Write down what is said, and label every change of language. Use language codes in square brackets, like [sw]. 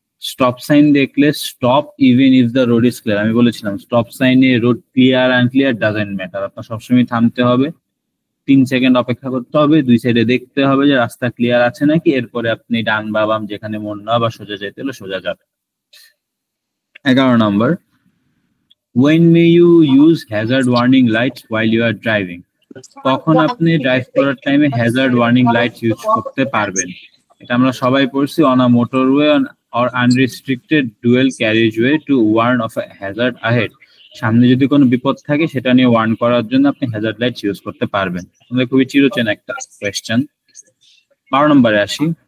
[bn] Stop sign দেখলে [en] Stop even if the road is clear. [bn] আমি বলেছিলাম স্টপ সাইনে [en] road clear unclear doesn't matter, [bn] আপনার সবসময় থামতে হবে, 3 সেকেন্ড অপেক্ষা করতে হবে, দুই সাইডে দেখতে হবে যে রাস্তা ক্লিয়ার আছে নাকি, এরপরে আপনি ডান বা বাম যেখানে মন না বা সোজা যেতে হলে সোজা যাবে। 11 নম্বর। [en] When may you use hazard warning lights while you are driving? [bn] কখন আপনি ড্রাইভ করার টাইমে হ্যাজার্ড ওয়ার্নিং লাইট ইউজ করতে পারবেন? এটা আমরা সবাই পড়ছি, [en] On a motorway or unrestricted dual carriageway to warn of a hazard ahead. [bn] সামনে যদি কোনো বিপদ থাকে সেটা নিয়ে ওয়ার্ন করার জন্য আপনি হ্যাজার্ড লাইট ইউজ করতে পারবেন। আমাদের খুবই চিরচেনা একটা কোয়েশ্চেন। 12 নম্বরে আসি।